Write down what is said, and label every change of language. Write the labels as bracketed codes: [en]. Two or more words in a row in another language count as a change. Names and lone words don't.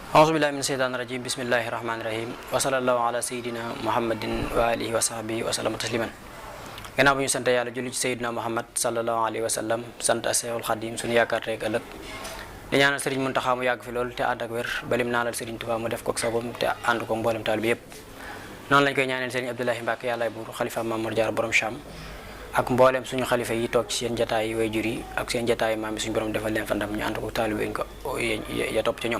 [ar] أعوذ بالله من الشيطان الرجيم. بسم الله الرحمن الرحيم. وصلى الله على سيدنا محمد وعلى آله وصحبه وسلم تسليما. [wo] Gannaaw bu ñu sant yàlla julli ci [ar] سيدنا محمد صلى الله عليه وسلم, [wo] sant Seexul Xadim suñu yaakaar tey ëllëg. Di ñaanal Sëriñ Muntaxa mu yàgg fi lool te ànd ak wér balim naalal Sëriñ Tuubaa mu def ko ak sagom te ànd ko mboolem taal bi yépp. Noonu lañ koy ñaanal Sëriñ Abdoulahi Mbacke yàllaay buur xalifa Mamour Diarra borom Cham ak mboolem suñu xalifa yi toog ci seen jataay way jur yi ak seen jataay maam yi suñu borom defal leen fa ndam ñu ànd ko taal bi ko ya topp ci ñoom.